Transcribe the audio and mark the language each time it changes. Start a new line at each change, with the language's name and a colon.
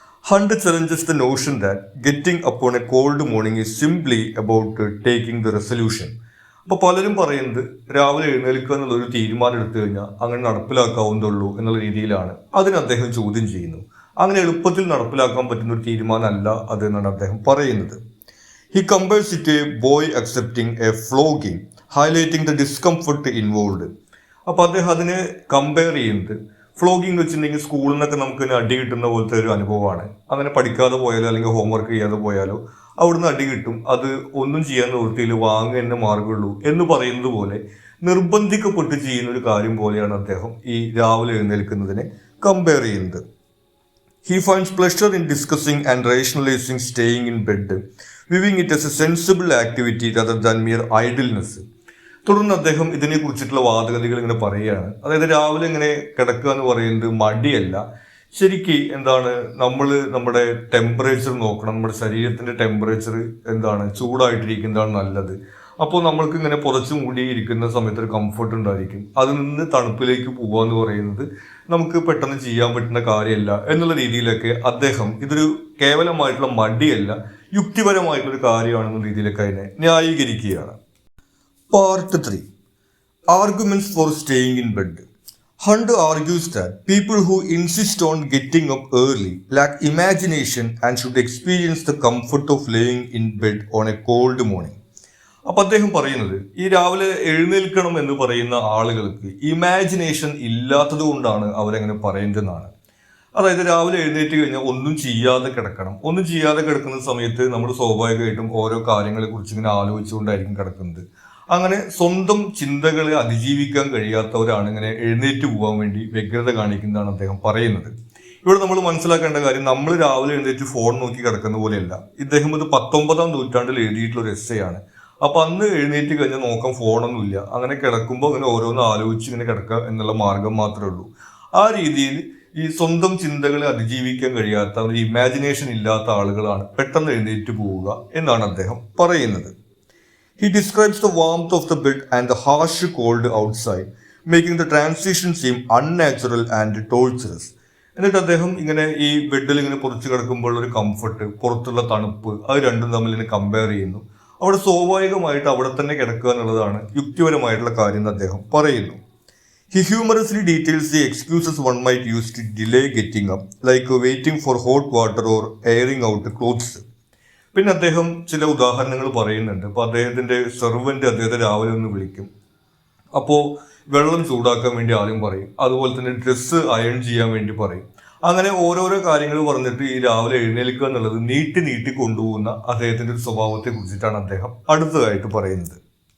English: Hunt challenges the notion that getting upon a cold morning is simply about taking the resolution.
Malayalam: അപ്പോൾ പലരും പറയുന്നത് രാവിലെ എഴുന്നേൽക്കുക എന്നുള്ളൊരു തീരുമാനം എടുത്തു കഴിഞ്ഞാൽ അങ്ങനെ നടപ്പിലാക്കാവുന്നതുള്ളൂ എന്നുള്ള രീതിയിലാണ്. അതിന് അദ്ദേഹം ചോദ്യം ചെയ്യുന്നു. അങ്ങനെ എളുപ്പത്തിൽ നടപ്പിലാക്കാൻ പറ്റുന്ന ഒരു തീരുമാനമല്ല അത് എന്നാണ് അദ്ദേഹം പറയുന്നത്.
English: He compares it to a boy accepting a flogging, highlighting the discomfort involved.
Malayalam: അപ്പോൾ അദ്ദേഹം അതിനെ കമ്പയർ ചെയ്യുന്നത് ഫ്ലോഗിങ് എന്ന് വെച്ചിട്ടുണ്ടെങ്കിൽ സ്കൂളിൽ നിന്നൊക്കെ നമുക്ക് അടി കിട്ടുന്ന പോലത്തെ ഒരു അനുഭവമാണ്. അങ്ങനെ പഠിക്കാതെ പോയാലോ അല്ലെങ്കിൽ ഹോംവർക്ക് ചെയ്യാതെ പോയാലോ അവിടുന്ന് അടി കിട്ടും. അത് ഒന്നും ചെയ്യാൻ നിവൃത്തിയിൽ വാങ്ങുക തന്നെ മാർഗമുള്ളൂ എന്ന് പറയുന്നത് പോലെ നിർബന്ധിക്കപ്പെട്ട് ചെയ്യുന്ന ഒരു കാര്യം പോലെയാണ് അദ്ദേഹം ഈ രാവിലെ എഴുന്നേൽക്കുന്നതിനെ കമ്പയർ ചെയ്യുന്നത്.
English: He finds pleasure in discussing and rationalizing staying in bed, viewing it as a sensible activity rather than mere idleness.
Malayalam: തുടർന്ന് അദ്ദേഹം ഇതിനെ കുറിച്ചിട്ടുള്ള വാദഗതികൾ ഇങ്ങനെ പറയുകയാണ്. അതായത് രാവിലെ ഇങ്ങനെ കിടക്കുക എന്ന് പറയുന്നത് മടിയല്ല, ശരിക്ക് നമ്മുടെ ടെമ്പറേച്ചർ നോക്കണം, നമ്മുടെ ശരീരത്തിന്റെ ടെമ്പറേച്ചർ ചൂടായിട്ടിരിക്കുന്നതാണ് നല്ലത്. അപ്പോൾ നമ്മൾക്ക് ഇങ്ങനെ പുറച്ചു മൂടി ഇരിക്കുന്ന സമയത്ത് ഒരു കംഫർട്ട് ഉണ്ടായിരിക്കും. അതിൽ നിന്ന് തണുപ്പിലേക്ക് പോകുക എന്ന് പറയുന്നത് നമുക്ക് പെട്ടെന്ന് ചെയ്യാൻ പറ്റുന്ന കാര്യമല്ല എന്നുള്ള രീതിയിലൊക്കെ അദ്ദേഹം ഇതൊരു കേവലമായിട്ടുള്ള മടിയല്ല, യുക്തിപരമായിട്ടുള്ളൊരു കാര്യമാണെന്ന രീതിയിലൊക്കെ അതിനെ ന്യായീകരിക്കുകയാണ്.
English: Part 3, arguments for staying in bed. Hunt argues that people who insist on getting up early lack imagination and should experience the comfort of laying in bed on a cold morning.
Malayalam: അപ്പം അദ്ദേഹം പറയുന്നത് ഈ രാവിലെ എഴുന്നേൽക്കണം എന്ന് പറയുന്ന ആളുകൾക്ക് imagination ഇല്ലാത്തത് കൊണ്ടാണ് അവരെങ്ങനെ പറയുന്നതെന്നാണ്. അതായത് രാവിലെ എഴുന്നേറ്റ് കഴിഞ്ഞാൽ ഒന്നും ചെയ്യാതെ കിടക്കുന്ന സമയത്ത് നമ്മൾ സ്വാഭാവികമായിട്ടും ഓരോ കാര്യങ്ങളെ കുറിച്ച് ഇങ്ങനെ ആലോചിച്ചുകൊണ്ടായിരിക്കും കിടക്കുന്നത്. അങ്ങനെ സ്വന്തം ചിന്തകളെ അതിജീവിക്കാൻ കഴിയാത്തവരാണ് ഇങ്ങനെ എഴുന്നേറ്റ് പോകാൻ വേണ്ടി വ്യഗ്രത കാണിക്കുന്നതാണ് അദ്ദേഹം പറയുന്നത്. ഇവിടെ നമ്മൾ മനസ്സിലാക്കേണ്ട കാര്യം, നമ്മൾ രാവിലെ എഴുന്നേറ്റ് ഫോൺ നോക്കി കിടക്കുന്ന പോലെയല്ല. ഇദ്ദേഹം ഇത് 19-ാം നൂറ്റാണ്ടിൽ എഴുതിയിട്ടുള്ള ഒരു എസ്സേയാണ്. അപ്പൊ അന്ന് എഴുന്നേറ്റ് കഴിഞ്ഞാൽ നോക്കാൻ ഫോണൊന്നുമില്ല, അങ്ങനെ കിടക്കുമ്പോൾ അങ്ങനെ ഓരോന്ന് ആലോചിച്ച് ഇങ്ങനെ കിടക്കുക എന്നുള്ള മാർഗം മാത്രമേ ഉള്ളൂ. ആ രീതിയിൽ ഈ സ്വന്തം ചിന്തകളെ അതിജീവിക്കാൻ കഴിയാത്ത, ഒരു ഇമാജിനേഷൻ ഇല്ലാത്ത ആളുകളാണ് പെട്ടെന്ന് എഴുന്നേറ്റ് പോവുക എന്നാണ് അദ്ദേഹം പറയുന്നത്.
English: He describes the warmth of the bed and the harsh cold outside, making the transition seem unnatural and torturous.
Malayalam: എന്നിട്ട് അദ്ദേഹം ഇങ്ങനെ ഈ ബെഡിൽ ഇങ്ങനെ പുറത്ത് കിടക്കുമ്പോൾ ഒരു കംഫർട്ട്, പുറത്തുള്ള തണുപ്പ്, അത് രണ്ടും തമ്മിൽ കമ്പയർ ചെയ്യുന്നു. അവിടെ സ്വാഭാവികമായിട്ട് അവിടെ തന്നെ കിടക്കുക എന്നുള്ളതാണ് യുക്തിപരമായിട്ടുള്ള കാര്യം എന്ന് അദ്ദേഹം പറയുന്നു.
English: He humorously details the excuses one might use to delay getting up, like waiting for hot water or airing out clothes.
Malayalam: പിന്നെ അദ്ദേഹം ചില ഉദാഹരണങ്ങൾ പറയുന്നുണ്ട്. അപ്പോൾ അദ്ദേഹത്തിന്റെ സെർവന്റ് അദ്ദേഹത്തെ രാവിലെ ഒന്ന് വിളിക്കും. അപ്പോൾ വെള്ളം ചൂടാക്കാൻ വേണ്ടി ആദ്യം പറയും. അതുപോലെ തന്നെ ഡ്രസ്സ് അയൺ ചെയ്യാൻ വേണ്ടി പറയും. അങ്ങനെ ഓരോരോ കാര്യങ്ങൾ പറഞ്ഞിട്ട് ഈ രാവിലെ എഴുന്നേൽക്കുക എന്നുള്ളത് നീട്ടി കൊണ്ടുപോകുന്ന അദ്ദേഹത്തിന്റെ ഒരു സ്വഭാവത്തെ കുറിച്ചിട്ടാണ് അദ്ദേഹം അടുത്തതായിട്ട് പറയുന്നത്.